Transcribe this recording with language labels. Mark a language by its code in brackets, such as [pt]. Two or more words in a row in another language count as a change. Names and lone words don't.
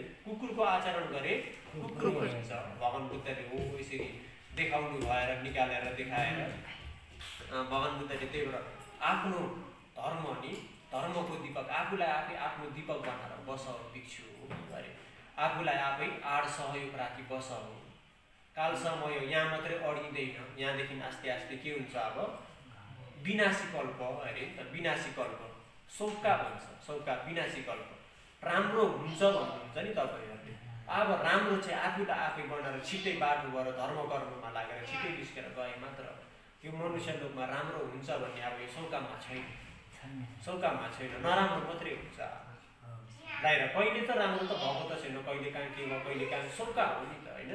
[ne] कुकुरको आचरण गरे कुकुर भइन्छ। भगवान बुद्धले हो यसरी देखाउनु भएर निकालेर देखाएर भगवान बुद्धले त्यही भएर आफ्नो धर्म नि धर्मको दीपक आफूलाई आफै आफ्नो दीपक बनाएर बस भिक्षु अरे आफूलाई आफै आड सहयोग राखी बस हो। कालसम्म यो यहाँ मात्रै अडिँदैन, यहाँदेखि आस्ते आस्ते के हुन्छ? अब विनाशी कल्प अरे विनाशी कल्प सौका भन्छ, सौका विनाशी कल्प। राम्रो हुन्छ भन्नुहुन्छ नि तपाईँहरूले। अब राम्रो चाहिँ आफूलाई आफै बनाएर छिट्टै बाटो भएर धर्म कर्ममा लागेर छिट्टै निस्केर गए मात्र यो मनुष्य लोकमा राम्रो हुन्छ भन्ने अब यो सौकामा छैन, सौकामा छैन। नराम्रो मात्रै हुन्छ। बाहिर कहिले त राम्रो त भएको त छैन, कहिले काहीँ के भयो, कहिले काहीँ सौका हो नि त होइन।